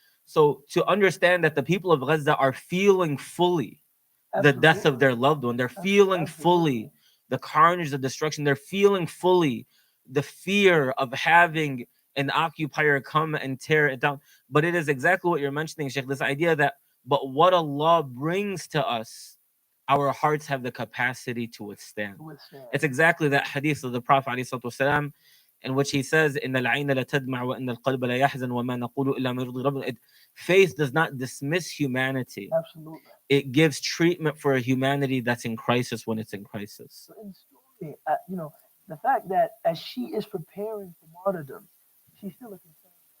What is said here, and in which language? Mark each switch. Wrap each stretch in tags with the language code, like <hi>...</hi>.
<en>So to understand that the people of Gaza are feeling fully the death of their loved one, they're feeling fully the carnage, the destruction, they're feeling fully the fear of having an occupier come and tear it down. But it is exactly what you're mentioning, Sheikh, this idea that, but what Allah brings to us, our hearts have the capacity to withstand. It's exactly that hadith of the Prophet ﷺ, in which he says,</en> <ar>إِنَّ الْعَيْنَ لَتَدْمَعُ وَإِنَّ الْقَلْبَ لَيَحْزَنُ وَمَا نَقُولُ إِلَّا مَا يُرْضِي رَبَّنَا.</ar> <en>Faith does not dismiss humanity. Absolutely. It gives treatment for a humanity that's in crisis when it's in crisis. You know, the fact that as she is preparing for martyrdom, she's still a concern.</en>